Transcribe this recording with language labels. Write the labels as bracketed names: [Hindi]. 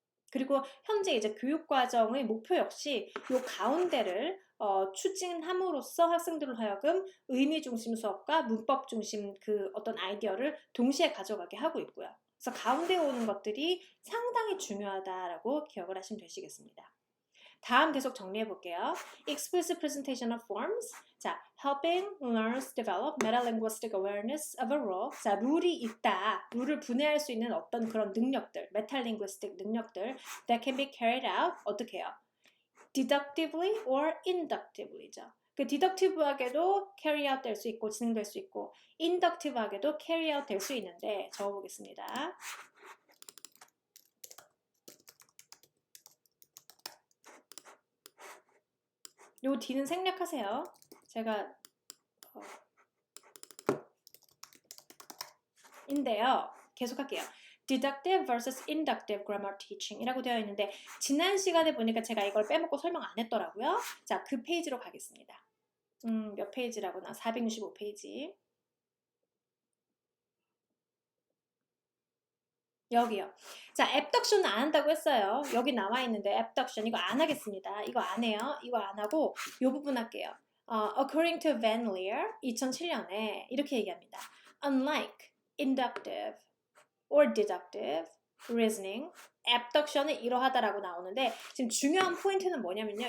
[Korean] 그리고 현재 이제 교육과정의 목표 역시 이 가운데를 추진함으로써 학생들로 하여금 의미 중심 수업과 문법 중심 그 어떤 아이디어를 동시에 가져가게 하고 있고요. 그래서 가운데 오는 것들이 상당히 중요하다라고 기억을 하시면 되시겠습니다. 다음 계속 정리해 볼게요. [English] Explicit presentation of forms. 자, helping learners develop meta-linguistic awareness of a rule. [Korean] 자, 룰이 있다. 룰을 분해할 수 있는 어떤 그런 능력들, meta-linguistic 능력들 [English] that can be carried out. [Korean] 어떻게 해요? [English] deductively or inductively죠. [Korean] 그 deductive하게도 carry out 될 수 있고 진행될 수 있고 inductive하게도 carry out 될 수 있는데 적어보겠습니다. 요 D는 생략하세요. 제가 인데요. 계속할게요. [English] deductive versus inductive grammar teaching [Korean] 이라고 되어 있는데 지난 시간에 보니까 제가 이걸 빼먹고 설명 안 했더라고요. 자, 그 페이지로 가겠습니다. 몇 페이지라고나? 465페이지. 여기요. 자, abduction은 안 한다고 했어요. 여기 나와 있는데 abduction 이거 안 하겠습니다. 이거 안 해요. 이거 안 하고 이 부분 할게요. [English] According to [Korean] Van Leer 2007년에 이렇게 얘기합니다. [English] Unlike inductive or deductive reasoning, [Korean] abduction은 이러하다라고 나오는데 지금 중요한 포인트는 뭐냐면요.